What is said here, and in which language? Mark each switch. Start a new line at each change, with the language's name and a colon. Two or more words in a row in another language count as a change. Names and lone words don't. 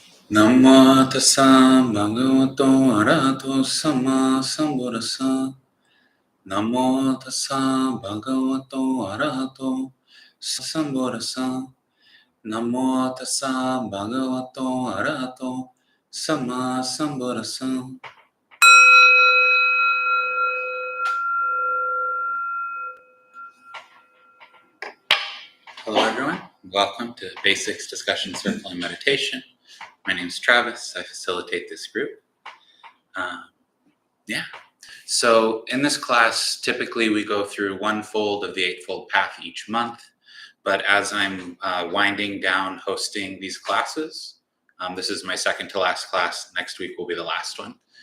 Pali: Namo tassa bhagavato arahato samma sambuddhassa. Namo tassa bhagavato arahato sambuddhassa. Namo tassa bhagavato arahato samma sambuddhassa.
English: Hello everyone, welcome to Basics Discussion Circle and Meditation. My name is Travis, I facilitate this group. So in this class, typically we go through one fold of the Eightfold Path each month, but as I'm winding down hosting these classes, this is my second to last class, next week will be the last one.